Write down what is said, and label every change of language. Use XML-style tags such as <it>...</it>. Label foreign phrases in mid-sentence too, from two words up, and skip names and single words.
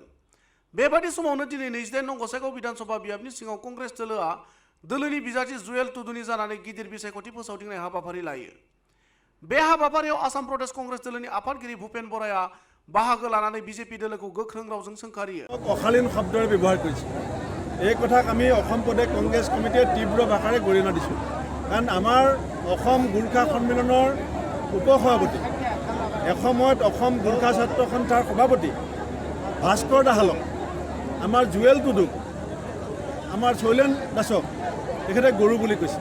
<brx>बेबादि समावनो दिनै 28 नं गसाइगाव विधानसभा बियाबनि सिङाव कंग्रेस दोलोआ दोलोनि बिजाथि जुवेल टुडुनि जानानै गिदिर बिसायख'थि फोसावदिंनाय हाबाफारि लायो। बे हाबाफारियाव आसाम प्रदेश कंग्रेस दोलोनि आफादगिरि भूपेन बराया बाहागो लानानै बिजेपि दोलोखौ गोख्रों रावजों सोंखारियो।</brx> <as>অশালীন শব্দৰ ব্যৱহাৰ কৰিছে এই কথাক আমি অসম প্ৰদেশ কংগ্ৰেছ কমিটিয়ে তীব্ৰ ভাষাৰে গৰিহণা দিছোঁ। কাৰণ আমাৰ অসম গোৰ্খা সন্মিলনৰ উপসভাপতি এসময়ত অসম গোৰ্খা ছাত্ৰ সন্থাৰ সভাপতি ভাস্কৰ দাহালক আমাৰ জুৱেল টুডুক আমাৰ শৈলেন দাসক তেখেতে গৰু বুলি কৈছে।</as>